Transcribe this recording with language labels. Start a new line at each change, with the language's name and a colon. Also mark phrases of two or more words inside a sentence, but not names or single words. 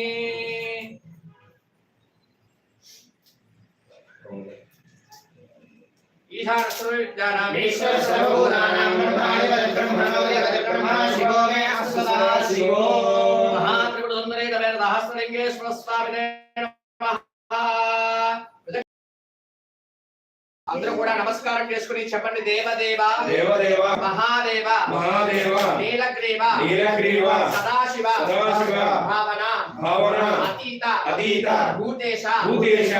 Sanskrit: ईश्वर सर्वभूतानां ब्रह्माधिपतिः ब्रह्मणो ब्रह्मा शिवो मे अस्सदा शिवो महात्रिपुरसुन्दरे सहस्रलिङ्गेश्वर स्वामिने नमः
Telugu: అందరూ కూడా నమస్కారం చేసుకుని చెప్పండి దేవదేవ
Sanskrit: దేవదేవ మహాదేవ మహాదేవ నీలగ్రీవ నీలగ్రీవ సదాశివ సదాశివ భావన భావన అతీత అతీత భూతేశ భూతేశ